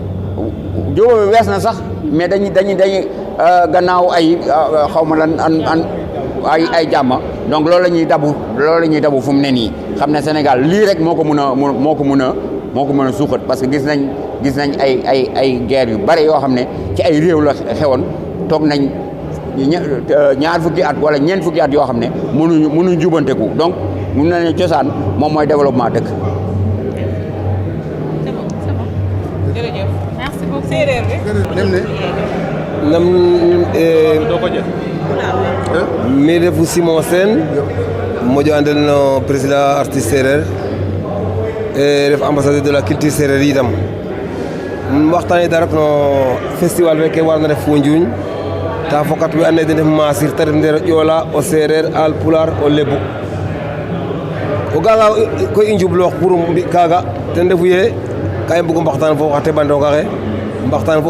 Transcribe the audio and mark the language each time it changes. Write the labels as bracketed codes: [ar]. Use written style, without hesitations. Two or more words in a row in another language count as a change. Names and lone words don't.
[wo] jubóo bi wees na sax mais dañuy gannaaw ay xaw ma lan ay jàmm donc loolu la ñuy dabu fu mu ne nii xam ne Sénégal lii rek moo ko mën a suuxat [fr] parce que [wo] gis nañ ay guerre yu bare yoo xam ne ci ay réew la xewoon toog nañ ñaar fukki at wala ñeent fukki at yoo xam ne mënuñu jubanteku donc mun na ne cosaan moom mooy développement dëkk. [fr] c'est bon. jërëjëf. merci beaucoup. [wo] séeréer bi. [srr] mi refu Simon Sène moƴo andel no [fr] président artiste [srr] séeréer e ref [fr] ambassadeur de la culture [srr] séeréer itam waxtaane dara no festival feke warna ref Foundiougne ta fokat we andoona yee den ndef Massir ta ref ndeer o Joola o Seereer Alpulaar o Lebu o ga'anga koy i njubloox pour mbi' kaaga ten refu yee ka i mbug mbaxtaan fo xa teɓandong axe mbaxtaan fo